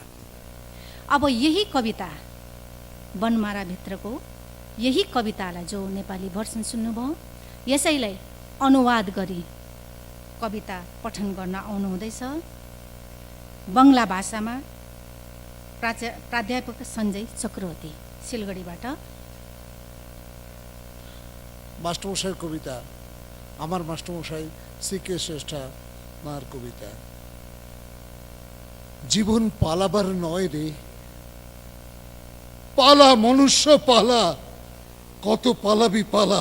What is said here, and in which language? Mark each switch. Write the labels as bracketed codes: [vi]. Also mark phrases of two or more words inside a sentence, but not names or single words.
[hi] अब यही [ne] कविता बनमारा भित्रको यही कवितालाई जो नेपाली भर्सन सुन्नुभयो, यसैलाई अनुवाद गरी कविता पठन गर्न आउनुहुँदैछ बङ्गला भाषामा प्राध्यापक सञ्जय चक्रवर्ती सिलगढीबाट। [bn] মাস্টারমশাইয়ের কবিতা, আমার মাস্টারমশাই সি.কে. শ্রেষ্ঠ মার কবিতা। জীবন পালাবার নয় রে, পালা মনুষ্য পালা, কত পালাবি পালা।